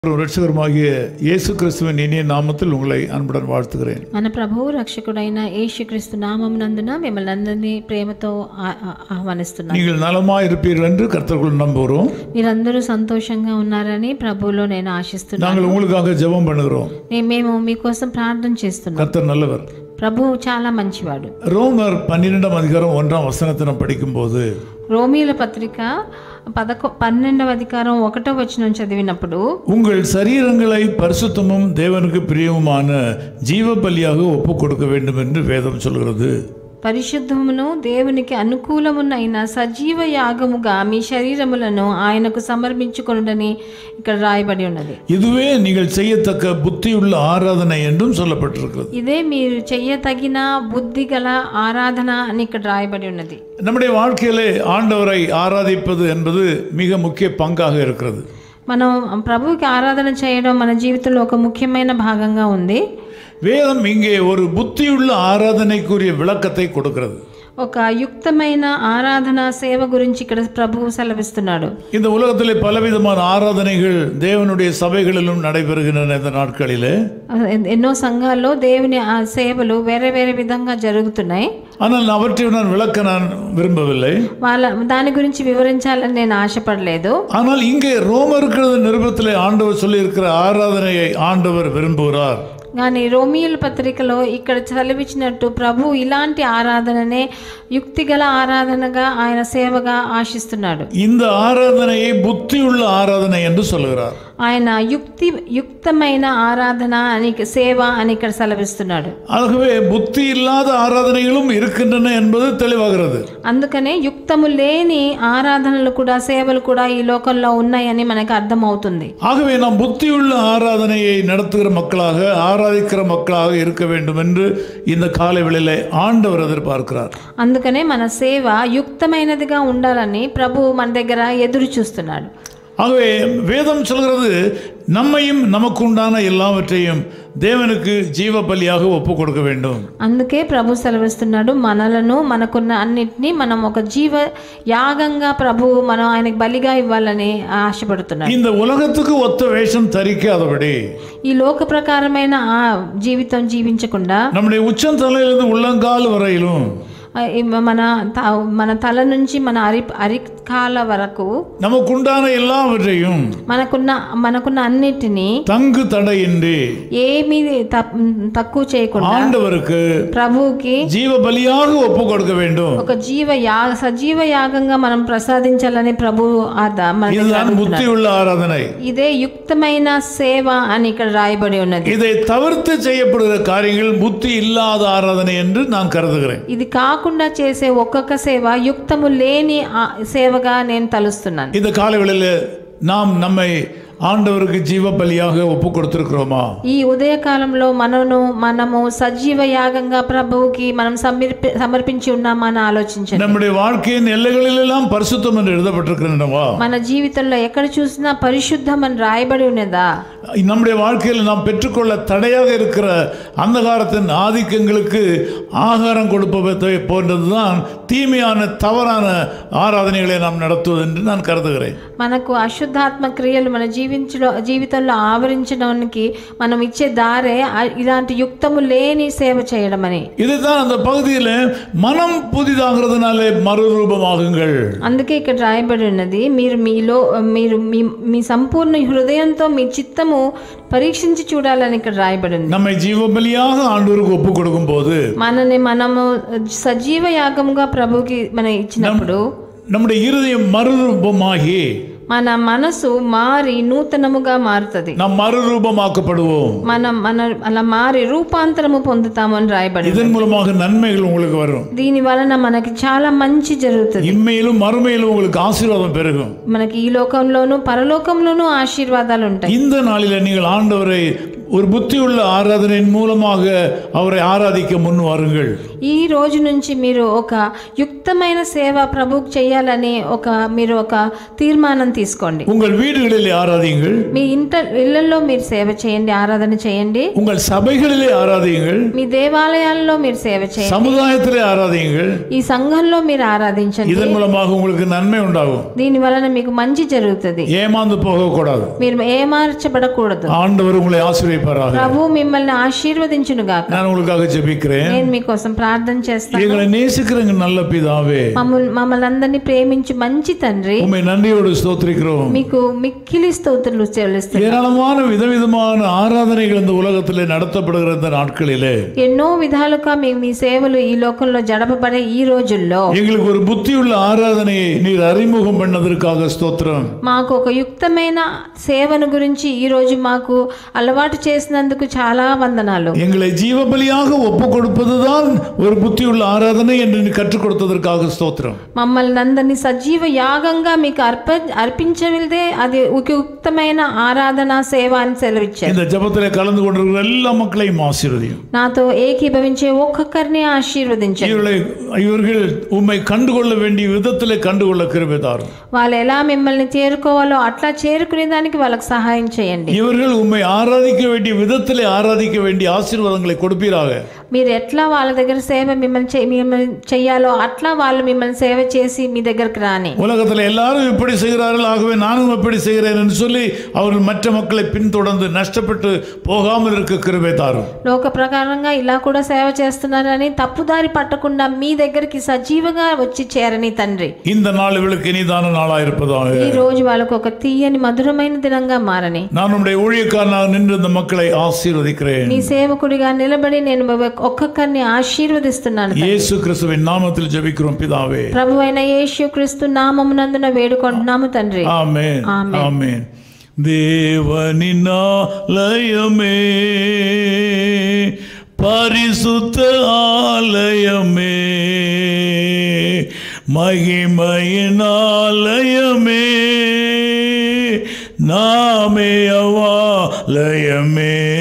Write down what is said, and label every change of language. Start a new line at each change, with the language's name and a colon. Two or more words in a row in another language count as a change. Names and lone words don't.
Tamil: ரக்ஷகருமாகிய யேசு கிறிஸ்துவின் இனிய நாமத்தில் உங்களை அன்புடன் வாழ்த்துகிறேன்.
Telugu: మన ప్రభువు రక్షకుడైన యేసుక్రీస్తు నామమునందున మిమ్మల్ని అందరినీ ప్రేమతో ఆహ్వానిస్తున్నాను.
Tamil: நீங்கள் நலமாய் இருப்பீர்கள் என்று கர்த்தருக்குள் நம்புகிறோம்.
Telugu: మీరందరూ సంతోషంగా ఉన్నారని ప్రభువులో నేను ఆశిస్తున్నాను.
Tamil: நாங்கள் உங்களுக்காக ஜெபம் பண்ணுகிறோம்.
Telugu: మేము మీకోసం ప్రార్థన చేస్తున్నాం.
Tamil: கர்த்தர் நல்லவர்.
Telugu: ప్రభువు చాలా మంచివాడు.
Tamil: ரோமர் 12வ அத்யாயம் 1வ வசனத்தை நாம் படிக்கும்போது
Telugu: రోమీయుల పత్రిక 12వ అధ్యాయం 1వ వచనం చదివినప్పుడు
Tamil: உங்கள் சரீரங்களை பரிசுத்தமும் தேவனுக்கு பிரியமுமான ஜீவ பலியாக ஒப்புக் கொடுக்க வேண்டும் என்று வேதம் சொல்கிறது.
Telugu: పరిశుద్ధమును దేవునికి అనుకూలమునైన సజీవ యాగముగా మీ శరీరములను ఆయనకు సమర్పించుకొనుడని ఇక్కడ రాయబడి ఉన్నది.
Tamil: இதுவே நீங்கள் செய்யத்தக்க புத்தியுள்ள ஆராதனை என்றும் சொல்லப்பட்டிருக்கிறது.
Telugu: ఇదే మీరు చేయతగిన బుద్ధిగల ఆరాధన అని ఇక్కడ రాయబడి ఉన్నది.
Tamil: நம்முடைய வாழ்க்கையிலே ஆண்டவரை ஆராதிப்பது என்பது மிக முக்கிய பங்காக இருக்கிறது.
Telugu: మనం ప్రభువుకి ఆరాధన చేయడం మన జీవితంలో ఒక ముఖ్యమైన భాగంగా ఉంది.
Tamil: வேதம் இங்கே ஒரு புத்தியுள்ள ஆராதனைக்குரிய விளக்கத்தை கொடுக்கிறது.
Telugu: ఒక యుక్తమైన ఆరాధన సేవ గురించి ఇక్కడ ప్రభువు సెలవిస్తున్నాడు.
Tamil: இந்த உலகத்திலே பலவிதமான ஆராதனைகள் தேவனுடைய சபைகளிலும் நடைபெறுகின்றன இந்த நாட்களிலே.
Telugu: ఎన్నో సంఘాల్లో దేవుని ఆ సేవలు వేరే వేరే విధంగా జరుగుతున్నాయి.
Tamil: ஆனால் அவற்றை நான் விளக்க நான் விரும்பவில்லை.
Telugu: దాని గురించి వివరించాలని నేను ఆశపడలేదు.
Tamil: ஆனால் இங்கே ரோமருக்கு நிருபத்திலே ஆண்டவர் சொல்லி இருக்கிற ஆராதனையை ஆண்டவர் விரும்புகிறார்.
Telugu: కానీ రోమియోల పత్రికలో ఇక్కడ చదివించినట్టు ప్రభు ఇలాంటి ఆరాధననే యుక్తిగల ఆరాధనగా ఆయన సేవగా ఆశిస్తున్నాడు.
Tamil: இந்த ஆராதனையை புத்தியுள்ள ஆராதனை என்று சொல்கிறார்.
Telugu: ఆయన యుక్తమైన ఆరాధన అని సేవ అని ఇక్కడ సెలవిస్తున్నాడు.
Tamil: ஆகவே புத்தி இல்லாத ஆராதனைகளும் இருக்கின்றன என்பது தெளிவாகிறது.
Telugu: అందుకనే యుక్తము లేని ఆరాధనలు కూడా సేవలు కూడా ఈ లోకంలో ఉన్నాయని మనకు అర్థమవుతుంది.
Tamil: ஆகவே நாம் புத்தியுள்ள ஆராதனையை நடத்துகிற மக்களாக ஆராதிக்கிற மக்களாக இருக்க வேண்டும் என்று இந்த காலை வேளையிலே ஆண்டவர் எதிர்பார்க்கிறார்.
Telugu: అందుకనే మన సేవ యుక్తమైనదిగా ఉండాలని ప్రభు మన దగ్గర ఎదురు చూస్తున్నాడు.
Tamil: ஆகவே வேதம் சொல்கிறது நம்மையும் நமக்குண்டான எல்லாவற்றையும் தேவனுக்கு ஜீவ பலியாக ஒப்பு கொடுக்க வேண்டும்.
Telugu: అందుకే ప్రభు సెలవిస్తున్నాడు మనలను మనకున్న అన్నిటినీ మనం ఒక జీవ యాగంగా ప్రభు మనం ఆయనకు బలిగా ఇవ్వాలని ఆశపడుతున్నాడు.
Tamil: இந்த உலகத்துக்கு ஒத்த வேஷம் தரிக்காதபடி
Telugu: ఈ లోక ప్రకారమైన ఆ జీవితం జీవించకుండా
Tamil: நம்முடைய உச்சந்தலையிலிருந்து உள்ளங்கால் வரையிலும்
Telugu: మన తల నుంచి మన అరికాల వరకు
Tamil: நமக்குண்டான எல்லாவற்றையும்
Telugu: మనకున్న అన్నిటినీ
Tamil: தங்கு தடையின்றி
Telugu: ఏమీ తక్కువ చేయకుండా
Tamil: ஆண்டவருக்கு
Telugu: ప్రభువుకి
Tamil: ஜீவ பலியாக ஒப்பு கொடுக்க வேண்டும்.
Telugu: ఒక సజీవ యాగంగా మనం ప్రసాదించాలని ప్రభు
Tamil: புத்தியுள்ள ஆராதனை.
Telugu: ఇదే యుక్తమైన సేవ అని ఇక్కడ రాయబడి ఉన్నది.
Tamil: இதை தவிர்த்து செய்யப்படுகிற காரியங்கள் புத்தி இல்லாத ஆராதனை என்று நான் கருதுகிறேன்.
Telugu: ఇది కాకుండా చేసే ఒక్కొక్క సేవ యుక్తము లేని సేవగా నేను తలుస్తున్నాను.
Tamil: இந்த காலைவேளையில நாம் நம்மை ஆண்டவருக்கு ஜீவ பலியாக ஒப்பு கொடுத்திருக்கிறோமா?
Telugu: ఈ ఉదయకాలంలో మనము సజీవ యాగంగా ప్రభువుకి మనం సమర్పించి ఉన్నామా అని ఆలోచించండి.
Tamil: நம்முடைய வாழ்க்கையின் எல்லைகளிலெல்லாம் பரிசுத்தம் என்று எழுதப்பட்டிருக்கிறதா?
Telugu: మన జీవితంలో ఎక్కడ చూసినా పరిశుద్ధం అని రాయబడి ఉన్నదా?
Tamil: நம்முடைய வாழ்க்கையில் நாம் பெற்றுக்கொள்ள தடையாக இருக்கிற அந்தகாரத்தின் ஆதிக்கங்களுக்கு ஆகாரம் கொடுப்பதை போன்றதுதான் தீமையான தவறான ஆராதனைகளை நாம் நடத்துவது என்று நான் கருதுகிறேன்.
Telugu: మనకు అశుద్ధాత్మ క్రియలు మన జీవితంలో ఆవరించడానికి మనం ఇచ్చే దారే ఇలాంటి యుక్తము లేని సేవ చేయడం అని.
Tamil: இதுதான் அந்த பகுதியில் மனம் புதிதாகிறதுனாலே மறுரூபமாகுங்கள்.
Telugu: అందుకే ఇక్కడ రాయబడి ఉన్నది మీరు మీ సంపూర్ణ హృదయంతో మీ చిత్తము పరీక్షించి చూడాలని ఇక్కడ రాయబడి ఉంది.
Tamil: நம்மை ஜீவ பலியாக ஆண்டவருக்கு ஒப்பு கொடுக்கும்போது
Telugu: మనము సజీవ యాగముగా ప్రభువుకి మనం ఇచ్చినప్పుడు
Tamil: நம்முடைய இருதயம் மறுரூபமாகி
Telugu: మన మనసు మారి నూతనముగా మారుతుంది.
Tamil: நாம் மறுரூபமாக்கப்படுவோம்.
Telugu: మనం అలా మారి రూపాంతరము పొందుతాము అని రాయబడి.
Tamil: இதன் மூலமாக நன்மைகள் உங்களுக்கு வரும்.
Telugu: దీని వలన మనకి చాలా మంచి జరుగుతుంది.
Tamil: இம்மையிலும் மறுமையிலும் உங்களுக்கு ஆசீர்வாதம் பெருகும்.
Telugu: మనకి ఈ లోకంలోను పరలోకంలోను ఆశీర్వాదాలు ఉంటాయి.
Tamil: இந்த நாளிலே நீங்கள் ஆண்டவரை ஒரு புத்தியுள்ள ஆராதனையின் மூலமாக அவரை ஆராதிக்க முன் வாருங்கள்.
Telugu: ఈ రోజు నుంచి మీరు ఒక యుక్తమైన సేవ ప్రభువుకు చేయాలని మీరు ఒక తీర్మానం తీసుకోండి.
Tamil: உங்கள் வீடுகளிலே ஆராதியுங்கள்.
Telugu: మీ ఇళ్ళల్లో మీరు సేవ చేయండి, ఆరాధన చేయండి.
Tamil: உங்கள் சபைகளிலே ஆராதியுங்கள்.
Telugu: మీ దేవాలయాల్లో మీరు సేవ చేయండి.
Tamil: சமுதாயத்திலே ஆராதியுங்கள்.
Telugu: ఈ సంఘంలో మీరు ఆరాధించండి.
Tamil: இதன் மூலமாக உங்களுக்கு நன்மை உண்டாகும்.
Telugu: దీని వలన మీకు మంచి జరుగుతుంది.
Tamil: ஏமாந்து போகக்கூடாது.
Telugu: మీరు ఏమార్చబడకూడదు.
Tamil: ஆண்டவர் உங்களை ஆசீர்வதிப்பாராக.
Telugu: ప్రభువు మిమ్మల్ని ఆశీర్వదించును గాక.
Tamil: நான் உங்களுக்காக ஜெபிக்கிறேன்.
Telugu: నేను మీకోసం ప్రార్థన చేస్తాను.
Tamil: எங்களை நேசிக்கிற நல்ல பிதாவே,
Telugu: మమ్మల్ని అందరినీ ప్రేమించి మంచి తండ్రి,
Tamil: உம்மை நன்றியோடு ஸ்தோத்திரிக்கிறோம்.
Telugu: మీకు మిక్కిలి స్తోత్రాలు చెల్లిస్తున్నాను.
Tamil: ஏராளமான விதவிதமான ஆராதனைகள் இந்த உலகத்திலே நடத்தப்படுகிற இந்த நாட்களிலே
Telugu: ఎన్నో విధాలుగా మీ సేవలు ఈ లోకంలో జడపబడే ఈ రోజుల్లో
Tamil: எங்களுக்கு ஒரு புத்தியுள்ள ஆராதனையை நீர் அறிமுகம் பண்ணதற்காக ஸ்தோத்திரம்.
Telugu: మాకు ఒక యుక్తమైన సేవను గురించి ఈ రోజు మాకు అలవాటు చేసినందుకు చాలా వందనాలు.
Tamil: எங்களை ஜீவபலியாக ஒப்பு கொடுப்பதுதான் ஒரு புத்தியுள்ள ஆராதனை என்று நீ கற்றுக் கொடுத்ததற்காக ஸ்தோத்திரம்.
Telugu: మమ్మల్ని అందరినీ సజీవ యాగంగా మీకు అర్పించవిదే అది యుక్తమైన ఆరాధన సేవ అని సెలవిచ్చారు.
Tamil: இந்த ஜெபத்திலே கலந்து கொண்டிருக்கிற எல்லா மக்களையும் ஆசீர்வதியும்.
Telugu: నాతో ఏకీభవించే ఒక్కొక్కరిని ఆశీర్వదించండి.
Tamil: இவர்கள் உம்மை கண்டுகொள்ள வேண்டிய விதத்திலே கண்டுகொள்ள கிருபை தாரும்.
Telugu: వాళ్ళు ఎలా మిమ్మల్ని చేరుకోవాలో అట్లా చేరుకునే దానికి వాళ్ళకి సహాయం చేయండి.
Tamil: இவர்கள் உம்மை ஆராதிக்க வேண்டிய விதத்திலே ஆராதிக்க வேண்டிய ஆசீர்வாதங்களை கொடுப்பீராக.
Telugu: మీరు ఎట్లా వాళ్ళ దగ్గర సేవ మిమ్మల్ని చెయ్యాలో అట్లా వాళ్ళు మిమ్మల్ని సేవ చేసి మీ దగ్గరకు రాని.
Tamil: உலகத்தில் எல்லாரும் இப்படி செய்கிறார்கள், ஆகவே நானும் எப்படி செய்கிறேன் என்று சொல்லி அவர்கள் மற்ற மக்களை பின்தொடர்ந்து நஷ்டப்பட்டு போகாமல் இருக்க கிருபை தாரும்.
Telugu: లోక ప్రకారంగా ఇలా కూడా సేవ చేస్తున్నారని తప్పుదారి పట్టకుండా మీ దగ్గరికి సజీవంగా వచ్చి చేరని తండ్రి.
Tamil: இந்த நாள் இவளுக்கு இனிதான நாளாக இருப்பதாக.
Telugu: ఈ రోజు వాళ్ళకు ఒక తీయని మధురమైన దినంగా మారని.
Tamil: நான் உம்முடைய ஊழியக்காரனாக நின்று இந்த மக்களை ஆசீர்வதிக்கிறேன்.
Telugu: నీ సేవకుడిగా నిలబడి నేను ఒక్కొక్కరిని ఆశీర్వదిస్తున్నాను.
Tamil: யேசு கிறிஸ்துவின் நாமத்தில் ஜெபிக்கிறோம் பிதாவே.
Telugu: ప్రభువైన యేసు క్రీస్తు నామమునందున వేడుకొంటున్నాము తండ్రి. ఆమేన్. ఆమేన్. ఆమేన్.
Tamil: தேவனின் ஆலயமே, பரிசுத்த ஆலயமே, மகிமையின் ஆலயமே, நாமே அவாலயமே.